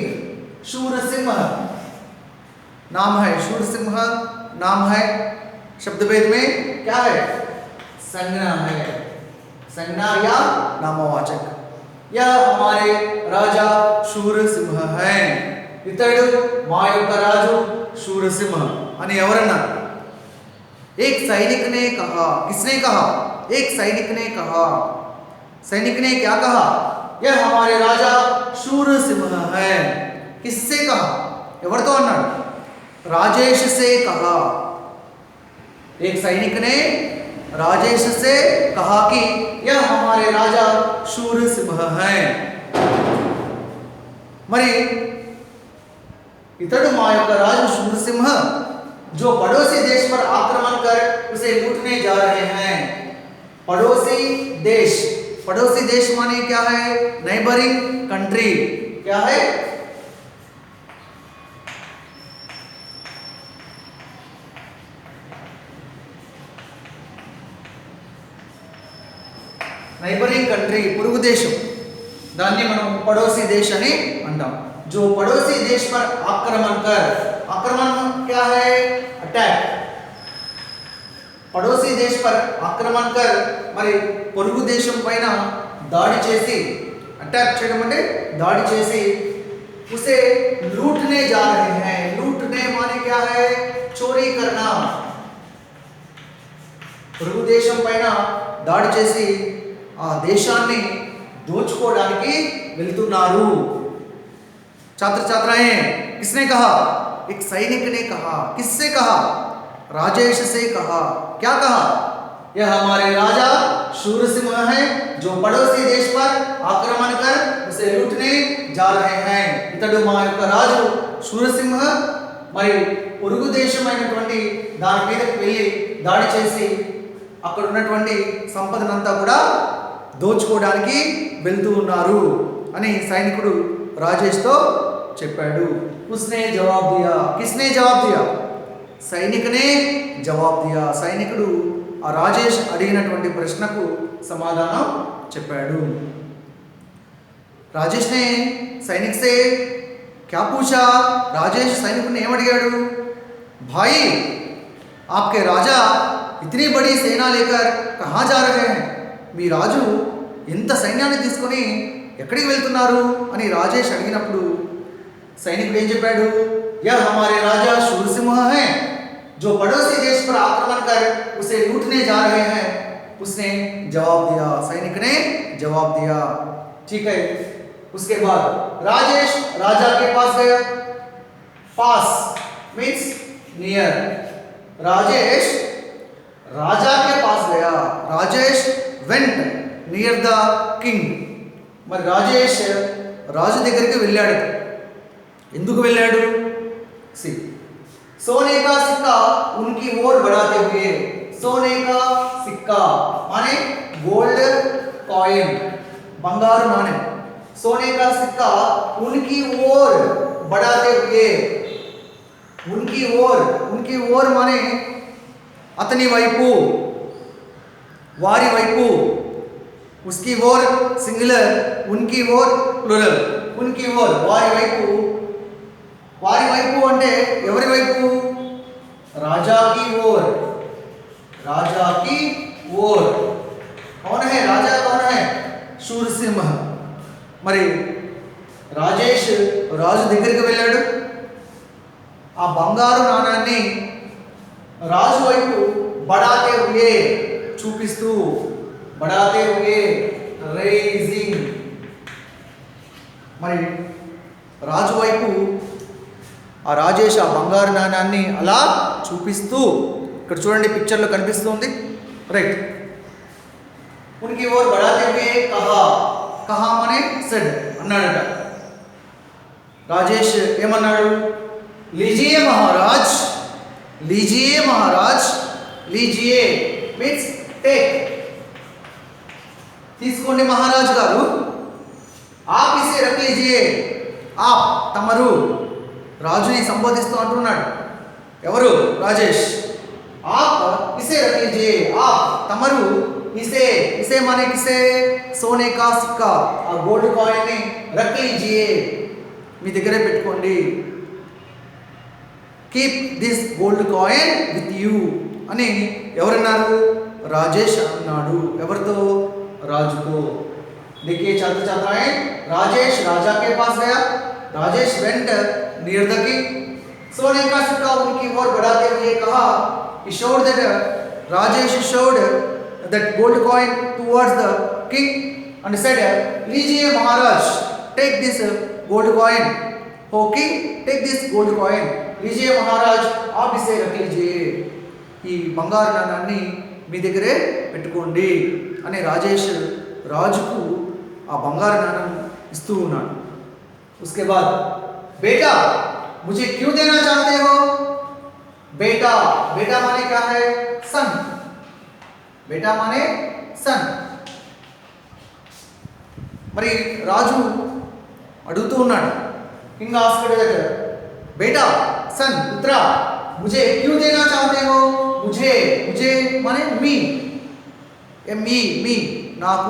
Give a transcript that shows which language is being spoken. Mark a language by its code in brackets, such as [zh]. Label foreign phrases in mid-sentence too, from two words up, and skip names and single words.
[hi] शूरसिंह नाम है, शूरसिंह नाम है। शब्द भेद में क्या है? संज्ञा है, संज्ञा या नामवाचक। यह हमारे राजा शूरसिंह है। [te] इतడు మా యొక్క రాజు शूरसिंह అని ఎవరన్నారు? [hi] एक सैनिक ने कहा। किसने कहा? एक सैनिक ने कहा। सैनिक ने क्या कहा? यह हमारे राजा शूरसिंह है। किससे कहा? [te] ఎవరితో అన్నాడు? [hi] राजेश से कहा। एक सैनिक ने राजेश से कहा कि यह हमारे राजा शूरसिंह है। [te] మరి इतడు మా యొక్క రాజు [hi] शूरसिंह जो पड़ोसी देश पर आक्रमण कर उसे लूटने जा रहे हैं। पड़ोसी देश, पड़ोसी देश माने क्या है? [en] neighboring country. [hi] क्या है? [en] neighboring country, [te] పొరుగు దేశం। దాన్ని మనం [hi] पड़ोसी देश [te] అని అంటాం। [hi] जो पड़ोसी देश पर आक्रमण कर, आक्रमण क्या है? [te] अटैक। [hi] पड़ोसी देश पर आक्रमण कर [te] మరి పొరుగు దేశం పైన దాడి చేసి, అటాక్ చేయడం అంటే దాడి చేసి, [hi] उसे लूटने जा रहे हैं। लूटने माने क्या है? चोरी करना। పొరుగు దేశం పైన దాడి చేసి ఆ దేశాన్ని దోచుకోవడానికి వెళ్తున్నారు। छात्र छात्राएं, किसने कहा? एक सैनिक ने कहा। किससे कहा? राजेश से कहा। क्या कहा? यह हमारे राजा शूरसिंह है जो पड़ोसी देश पर आक्रमण कर उसे लूटने जा रहे हैं। [te] इतడు మా యొక్క రాజు శూరసింహ మరి పొరుగు దేశమైనటువంటి దాని మీదకి వెళ్ళి దాడి చేసి అక్కడ ఉన్నటువంటి సంపదనంతా కూడా దోచుకోవడానికి వెళ్తూ ఉన్నారు అని సైనికుడు రాజేష్ తో చెప్పాడు। [hi] उसने जवाब दिया। किसने जवाब दिया? सैनिक ने जवाब दिया। [te] సైనికుడు ఆ రాజేష్ అడిగినటువంటి ప్రశ్నకు సమాధానం చెప్పాడు। [hi] राजेश ने सैनिक से क्या पूछा? राजेश सैनिक ने [te] ఏం అడిగాడు? [hi] भाई आपके राजा इतनी बड़ी सेना लेकर कहाँ जा रहे हैं? [te] మీ రాజు ఇంత సైన్యాన్ని తీసుకొని ఎక్కడికి వెళ్తున్నారు అని రాజేష్ అడిగినప్పుడు సైనికుడు ఏం చెప్పాడు? [hi] यह हमारे राजा शूरसिंह है जो पड़ोसी देश पर आक्रमण कर उसे लूटने जा रहे हैं। उसने जवाब दिया। सैनिक ने जवाब दिया। ठीक है। उसके बाद राजेश राजा के पास गया। पास [en] means near. [hi] राजेश राजा के पास गया। [en] Rajesh went near the king. [te] మరి రాజేష్ రాజు దగ్గరికి వెళ్ళాడు। ఎందుకు వెళ్ళాడు? [hi] సి सोने का सिक्का उनकी ओर बढ़ाते हुए। सोने का सिक्का माने [en] gold coin, [te] బంగార నాణె। [hi] सोने का सिक्का उनकी ओर बढ़ाते हुए। उनकी ओर माने [te] అతని వైపు, వారి వైపు। [hi] उसकी ओर सिंगुलर, उनकी ओर प्लूरल। उनकी ओर [te] వారి వైపు। వారి వైపు అంటే ఎవరి వైపు? [hi] राजा की ओर। राजा की ओर कौन है? राजा कौन है? [te] शूरसिंह। మరి రాజేష్ రాజు దగ్గరికి వెళ్ళాడు। ఆ బంగారు నాణాన్ని రాజు వైపు [hi] बढ़ाते हुए [te] చూపిస్తూ, [hi] बढ़ाते हुए [te] రైజింగ్, మరి రాజు వైపు ఆ రాజేష్ ఆ బంగారు నాణాన్ని అలా చూపిస్తూ, ఇక్కడ చూడండి పిక్చర్లో కనిపిస్తుంది, రైట్. [hi] उनकी ओर बढ़ाते हुए कहा, कहा माने సెడ్ అన్నాడట. [te] రాజేష్ ఏమన్నాడు? [hi] लीजिए महाराज, लीजिए महाराज, लीजिए [en] means take, [te] తీసుకోండి మహారాజ్ గారు. [hi] आप इसे रख लीजिए, आप [te] తమరు, రాజుని సంబోధిస్తూ అంటున్నాడు. ఎవరు? [hi] రాజేష్. आप इसे रख लीजिए, आप [te] తమరు [hi] इसे, इसे माने किसे, सोने का सिक्का, [te] ఆ [en] gold coin [te] ని [hi] रख लीजिए, [te] మీ దగ్గరే పెట్టుకోండి. [en] keep this gold coin with you [te] అని ఎవరన్నారు? రాజేష్ అన్నాడు. ఎవరితో? రాజుతో. [hi] देखिए छात्र छात्राएं, राजेश राजा के पास गया, [en] Rajesh went near the king, [hi] सोने का सिक्का उनकी ओर बढ़ाते हुए कहा, [en] he showed that Rajesh showed that gold coin towards the king and said, [hi] लीजिए महाराज, [en] take this gold coin, हो king, take this gold coin, [hi] लीजिए महाराज, आप इसे रख लीजिए, [te] ఈ బంగారు నాణాన్ని మీ దగ్గరే పెట్టుకోండి అని రాజేష్ రాజుకు ఆ బంగారు నాణం ఇస్తూ ఉన్నాడు. [hi] उसके बाद बेटा मुझे क्यों देना चाहते हो? बेटा, बेटा माने क्या है? सन, बेटा माने सन. [te] మరి రాజు అడుగుతూ ఉన్నాడు. [en] King asked that, [hi] बेटा सन पुत्रा मुझे क्यों देना चाहते हो? मुझे, मुझे माने मी, मी, मी నాకు.